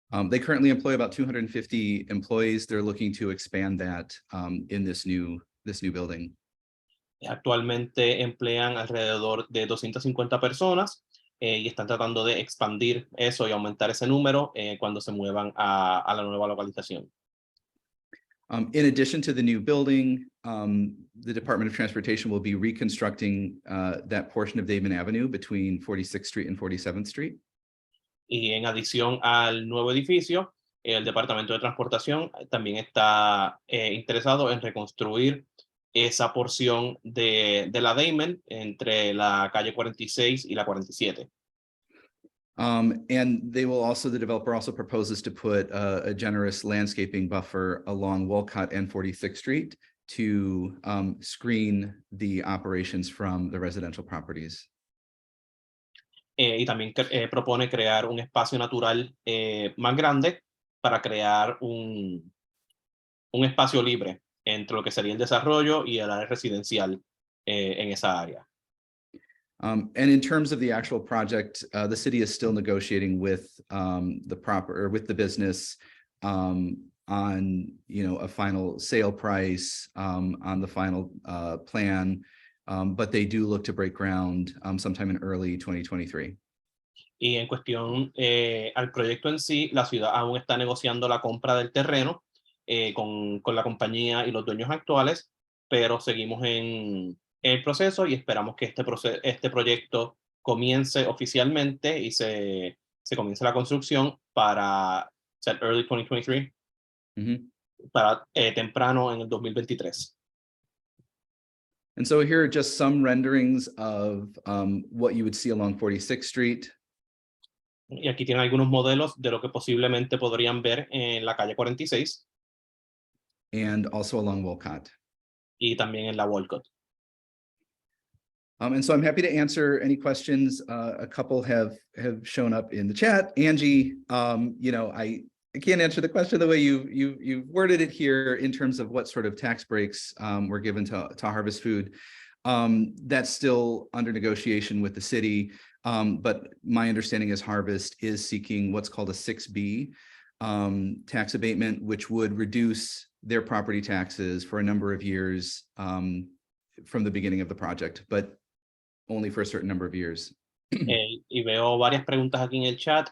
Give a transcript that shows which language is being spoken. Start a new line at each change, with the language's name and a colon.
English: They currently employ about 250 employees. They're looking to expand that in this new building.
Spanish: Actualmente emplean alrededor de 250 personas y están tratando de expandir eso y aumentar ese número cuando se muevan a la nueva localización.
English: In addition to the new building, the Department of Transportation will be reconstructing that portion of Damen Avenue between 46th Street and 47th Street.
Spanish: Y en adición al nuevo edificio, el Departamento de Transportación también está interesado en reconstruir esa porción de la Damen entre la calle 46 y la 47.
English: And the developer also proposes to put a generous landscaping buffer along Walcott and 46th Street to screen the operations from the residential properties.
Spanish: Y también propone crear un espacio natural más grande para crear un espacio libre entre lo que sería el desarrollo y el área residencial en esa área.
English: And in terms of the actual project, the city is still negotiating with the business on a final sale price, on the final plan, but they do look to break ground sometime in early 2023.
Spanish: Y en cuestión al proyecto en sí, la ciudad aún está negociando la compra del terreno con la compañía y los dueños actuales, pero seguimos en el proceso y esperamos que este proyecto comience oficialmente y se comience la construcción para
English: early 2023,
Spanish: para temprano en el 2023.
English: And so here are just some renderings of what you would see along 46th Street.
Spanish: Y aquí tienen algunos modelos de lo que posiblemente podrían ver en la calle 46.
English: And also along Walcott.
Spanish: Y también en la Walcott.
English: And so I'm happy to answer any questions. A couple have shown up in the chat. Angie, I can't answer the question the way you've worded it here in terms of what sort of tax breaks were given to Harvest Food. That's still under negotiation with the city. But my understanding is Harvest is seeking what's called a 6B tax abatement, which would reduce their property taxes for a number of years from the beginning of the project, but only for a certain number of years.
Spanish: Y veo varias preguntas aquí en el chat.